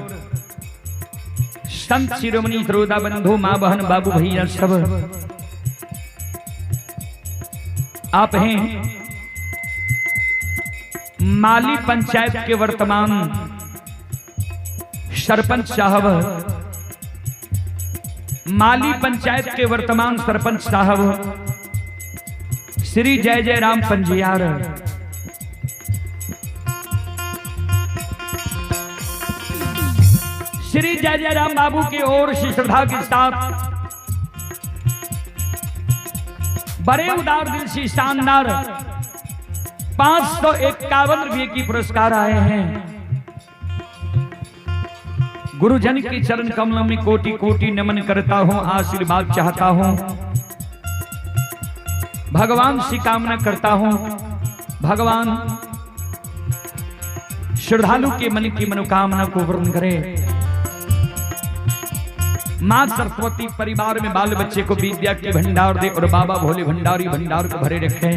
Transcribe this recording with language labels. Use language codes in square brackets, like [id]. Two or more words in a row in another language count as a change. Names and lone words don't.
[hi] संत शिरोमणि श्रोता बंधु मां बहन बाबू भैया सब आप हैं माली पंचायत के वर्तमान सरपंच साहब, माली पंचायत के वर्तमान सरपंच साहब श्री जय जय राम पंजियार। श्री जय जय राम बाबू की ओर से श्रद्धा के साथ बड़े उदार दिल से शानदार 551 रुपये की पुरस्कार आए हैं। गुरुजन के चरण कमलों में कोटि कोटि नमन करता हूं, आशीर्वाद चाहता हूं, भगवान से कामना करता हूं, भगवान श्रद्धालु के मन की मनोकामना को पूर्ण करे। मां सरस्वती परिवार में बाल बच्चे को विद्या के भंडार दे और बाबा भोले भंडारी भंडार को भरे रखे।